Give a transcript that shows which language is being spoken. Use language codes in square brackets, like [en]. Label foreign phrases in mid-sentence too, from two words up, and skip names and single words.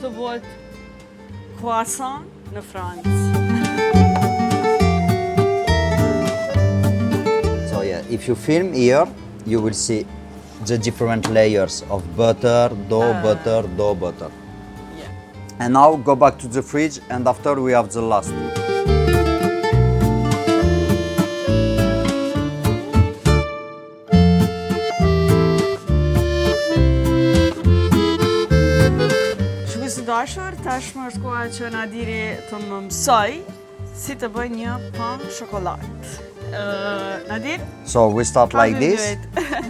[sq] quhet croissant në Francë. [en] So yeah, if you film here, you will see the different layers of butter, dough, butter, dough, butter. Yeah. And now go back to the fridge, and after we have the last. [sq] Shikues të dashur, tashmë është koha që Nadiri të më mësoj si të bëj një pan shokolat. Nadir? [en] So we start how like do you this. do it?